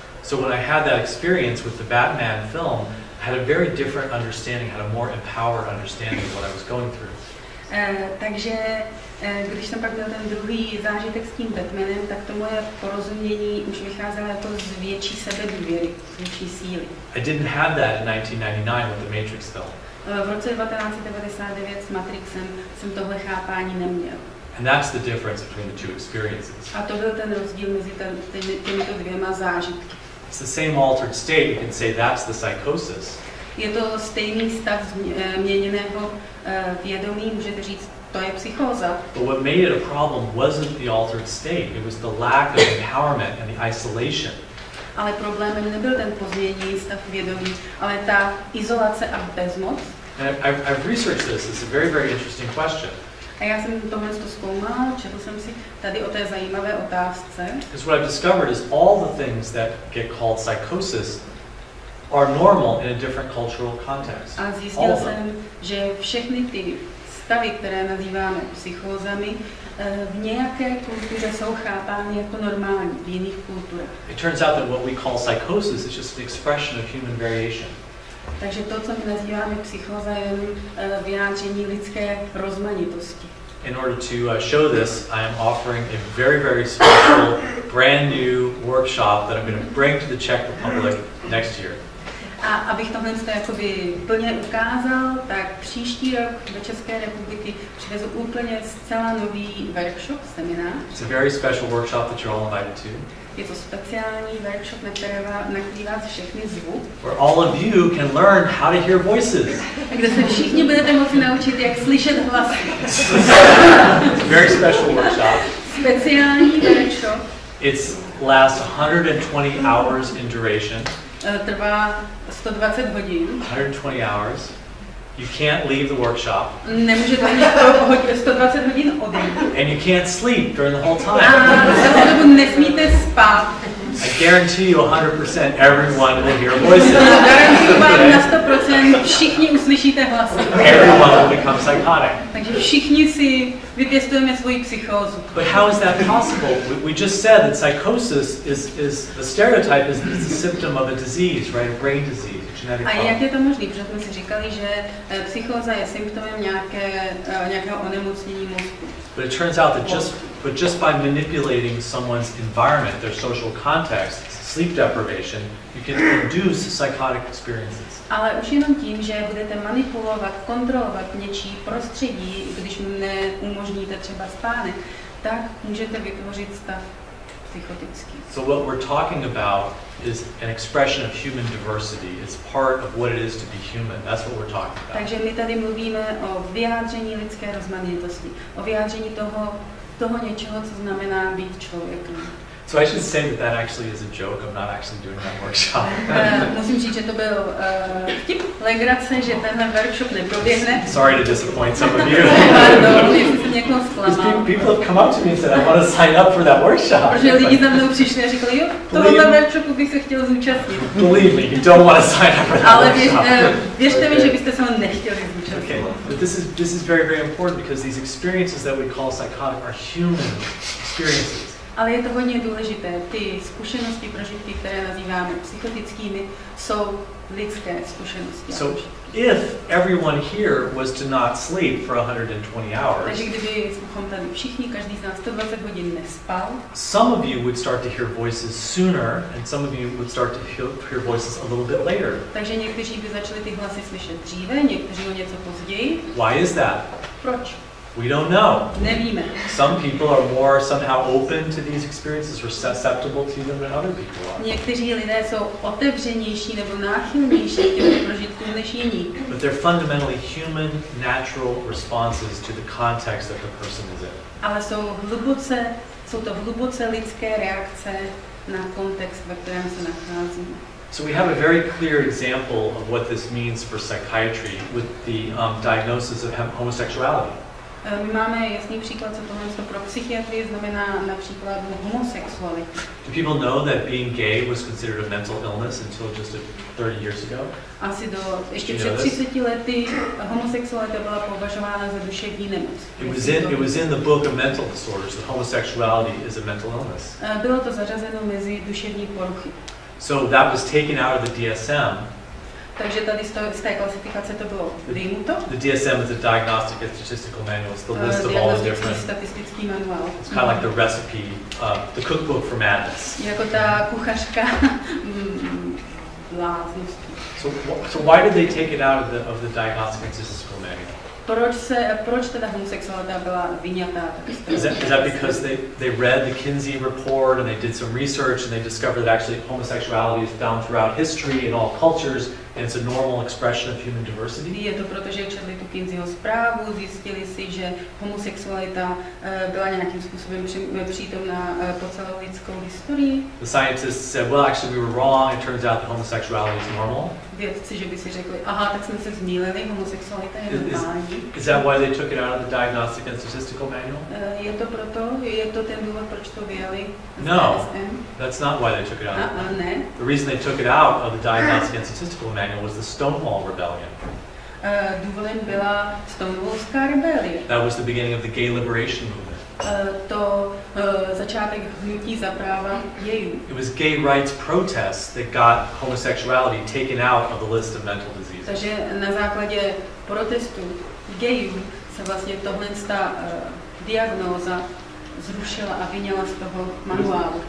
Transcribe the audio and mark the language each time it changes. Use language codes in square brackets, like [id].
[en] So when I had that experience with the Batman film, I had a very different understanding, had a more empowered understanding of what I was going through. [cs] Takže když jsem pak měl ten druhý zážitek s tím Batmanem, tak to moje porozumění už vycházelo jako z větší sebedůvěry, z větší síly. [en] I didn't have that in 1999 with the Matrix film. [cs] V roce 1999 s Matrixem jsem tohle chápání neměl. [en] And that's the difference between the two experiences. [cs] A to byl ten rozdíl mezi těmito dvěma zážitky. [en] It's the same altered state. You can say that's the psychosis. [cs] Je to stejný stav změněného vědomí, můžete říct, to je psychóza. [en] But what made it a problem wasn't the altered state. It was the lack of empowerment and the isolation. [cs] Ale problémem nebyl ten pozměněný stav vědomí, ale ta izolace a bezmoc. [en] And I've researched this. It's a very, very interesting question. [cs] A já jsem tohle zkoumal, četl jsem si tady o té zajímavé otázce. [en] Because what I've discovered is all the things that get called psychosis are normal in a different cultural context. [cs] A zjistil jsem, že všechny ty stavy, které nazýváme psychózami, v nějaké kultuře jsou chápány jako normální, v jiných kulturách. [en] It turns out that what we call psychosis is just an expression of human variation. [cs] Takže to, co my nazýváme psychóza, je vyjádření lidské rozmanitosti. [en] In order to show this, I am offering a very, very special, brand new workshop that I'm going to bring to the Czech Republic next year. [cs] A abych tohle jakoby plně ukázal, tak příští rok do České republiky přivezu úplně zcela nový workshop, seminář. [en] It's a very special workshop that you're all invited to. [cs] Je to speciální workshop, na který vás všechny zvu. [en] Where all of you can learn how to hear voices. [cs] Kde se všichni budete moci naučit, jak slyšet hlasy. [en] It's a very special workshop. [cs] Speciální workshop. [en] It lasts 120 hours in duration. [cs] Trvá 120 hodin. [en] 120 hours. You can't leave the workshop. [cs] Nemůžete 120 hodin odejít. [en] And you can't sleep during the whole time. [cs] A celou dobu nesmíte spát. [en] I guarantee you 100% everyone will hear voices. [cs] Garantuju vám na 100% všichni uslyšíte hlasy. [en] Everyone will become psychotic. [cs] Takže všichni si vypěstujeme svoji psychózu. [en] But how is that possible? We just said that psychosis is the stereotype is a symptom of a disease, right? A brain disease, a genetic problem. [cs] A jak je to možné? Protože jsme si říkali, že psychóza je symptomem nějakého onemocnění mozku. [en] But it turns out that But just by manipulating someone's environment, their social context, sleep deprivation, you can induce psychotic experiences. [cs] Ale už jenom tím, že budete manipulovat, kontrolovat něčí prostředí, když mu neumožníte třeba spánek, tak můžete vytvořit stav psychotický. [en] So what we're talking about is an expression of human diversity. It's part of what it is to be human. That's what we're talking about. [cs] Takže my tady mluvíme o vyjádření lidské rozmanitosti, o vyjádření toho něčeho, co znamená být člověkem. [en] So I should say that actually is a joke. I'm not actually doing that workshop. [cs] Musím říct, že to byl vtip, legrace, že tenhle workshop neproběhne. [en] Sorry to disappoint some of you. [cs] Pardon, jestli jsem někoho zklamal. [en] People have come up to me and said, I want to sign up for that workshop. [cs] Protože lidi za mnou přišli a říkali, jo, tohohle workshopu bych se chtěl zúčastnit. [en] Believe me, you don't want to sign up for that [cs] Ale [en] workshop. [cs] věřte mi, že byste se ho nechtěli zúčastnit. [en] Okay, but this is very, very important because these experiences that we call psychotic are human experiences. [cs] Ale je to hodně důležité. Ty zkušenosti, prožitky, které nazýváme psychotickými, jsou lidské zkušenosti. [en] So if everyone here was to not sleep for 120 hours, [cs] takže kdybychom tady všichni, každý z nás 120 hodin nespal, [en] some of you would start to hear voices sooner and some of you would start to hear voices a little bit later. [cs] Takže někteří by začali ty hlasy slyšet dříve, někteří o něco později. [en] Why is that? [cs] Proč? [en] We don't know. [cs] Nevíme. [en] Some people are more somehow open to these experiences or susceptible to them than other people are. [cs] Někteří lidé jsou otevřenější nebo náchylnější k těm prožitkům než jiní. [en] But they're fundamentally human, natural responses to the context that the person is in. [cs] Ale jsou to hluboce lidské reakce na kontext, ve kterém se nacházíme. [en] So we have a very clear example of what this means for psychiatry with the diagnosis of homosexuality. [cs] My máme jasný příklad, co tohle pro psychiatrii znamená například homosexuality. [en] Do people know that being gay was considered a mental illness until just 30 years ago? [cs] Asi ještě před 30 lety homosexualita byla považována za duševní nemoc. [en] It was in the book of mental disorders that homosexuality is a mental illness. [cs] Bylo to zařazeno mezi duševní poruchy. [en] So that was taken out of the DSM. [cs] Takže tady z té klasifikace to bylo vyjmuto. [en] The DSM is a Diagnostic and Statistical Manual. It's the list of all the different. [cs] Statistický manuál. [en] It's kind of like the recipe, the cookbook for madness. [cs] Jako ta kuchařka bláznosti. [en] So why did they take it out of the Diagnostic and Statistical Manual? [cs] Proč teda homosexualita byla vyňatá? [en] Is that because they read the Kinsey report and they did some research and they discovered that actually homosexuality is found throughout history in all cultures and it's a normal expression of human diversity? [cs] Je to proto, že četli tu Kinseyho zprávu, zjistili si, že homosexualita byla nějakým způsobem přítomná po celou lidskou historii. [en] The scientists said, well, actually we were wrong. It turns out that homosexuality is normal. [cs] Vědci, že by si řekli, aha, tak jsme se zmýlili, homosexualita je normální. [en] Is that why they took it out of the Diagnostic and Statistical Manual? [cs] Je to proto, je to ten důvod, proč to vyjali? [en] No, that's not why they took it out. [cs] Ne. [en] The reason they took it out of the Diagnostic and Statistical Manual was the Stonewall Rebellion. [cs] Důvodem byla Stonewallská rebelie. [en] That was the beginning of the gay liberation movement. [cs] To začátek hnutí za práva gayů. [en] It was gay rights protests that got homosexuality taken out of the list of mental diseases. [cs] Takže na základě protestů gayů se vlastně tohle diagnóza zrušila a vyňala z toho manuálu.